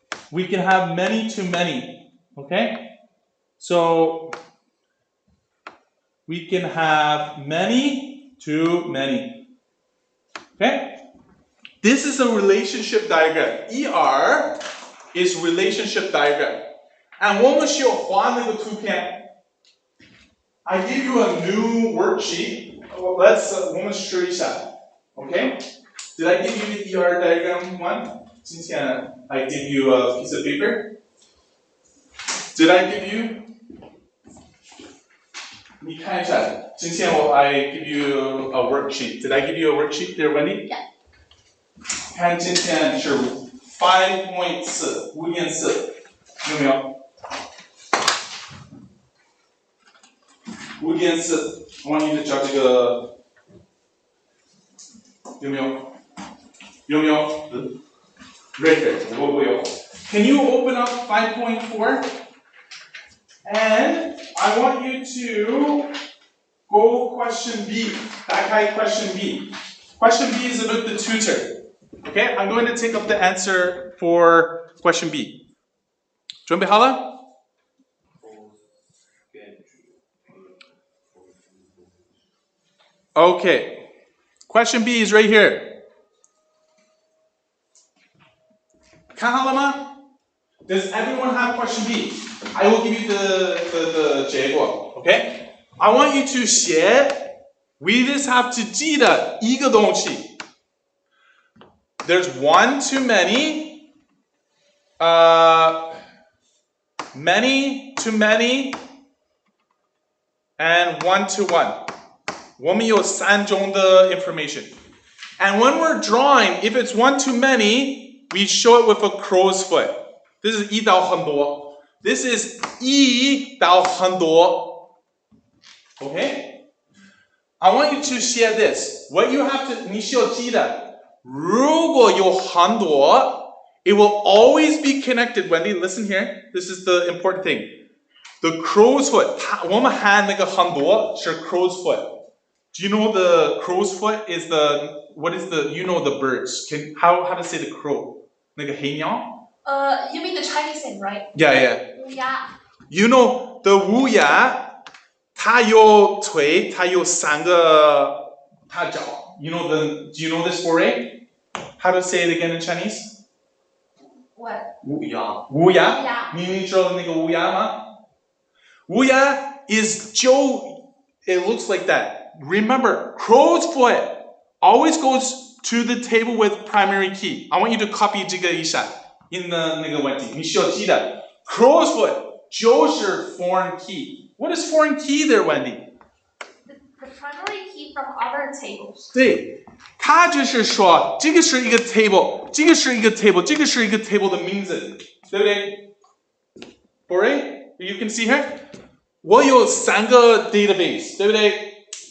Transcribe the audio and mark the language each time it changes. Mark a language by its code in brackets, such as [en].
[en] we can have many to many. Okay? So we can have many to many. Okay? This is a relationship diagram. ER is relationship diagram. And [zh] 我们需要画那个图片。 [en] I give you a new worksheet. Let's [zh] 我们试一下。Okay? [en] Did I give you the ER diagram one? [zh] 今天 [en] I give you a piece of paper. Did I give you? [zh] 你看一下，今天 [en] I give you a worksheet. Did I give you a worksheet there, Wendy? Yeah. [zh] 看今天是5.4 5.4，有没有？5.4，我 [en] want you to [zh] 找这个，有没有？有没有？ [en] Right there， [zh] 我有。 [en] Can you open up 5.4? And I want you to go question B. [zh] 打开 [en] question B. Question B is about the tutor. Okay, I'm going to take up the answer for question B. [zh] 准备好了？ [en] Okay. Question B is right here. [zh] 看好了吗？ [en] Does everyone have question B? I will give you the [zh] 结果 [en] okay? I want you to [zh] 写 [en] we just have to [zh] 记的一个东西。 [en] There's one too many, many too many, and one to one. [zh] 我们有3种的 information. [en] And when we're drawing, if it's one too many, we show it with a crow's foot. This is [zh] 一到很多. [en] This is 一到很多. Okay? I want you to share this. What you have to, [zh] 你需要记得。如果有很多, [en] it will always be connected. Wendy, listen here. This is the important thing. The crow's foot. [zh] 我们喊那个很多是 crow's foot. [en] Do you know the crow's foot is the, what is the, you know the birds. How to say the crow? [zh] 那个黑鸟? [en] You mean the Chinese thing, right? Yeah. [zh] 乌鸦. [en] You know the [zh] 乌鸦, 它有腿, 它有3个它脚. [en] You know do you know this foray? How to say it again in Chinese? What? [zh] 乌鸦。乌鸦。乌鸦。你知道那个乌鸦吗？ [en] 乌鸦 is [zh] 就 [en] it looks like that. Remember, crow's foot always goes to the table with primary key. I want you to copy [zh] 这个一下 [en] in the [zh] 那个问题，你需要记得 crow's foot 就是 foreign key. [en] What is foreign key there, Wendy? The primary key from other tables. [zh] 对，它就是说这个是一个 table， 这个是一个 table， 这个是一个 table 的名字，对不对 ？ [en] Alright, you can see here. [zh] 我有3个 database， 对不对？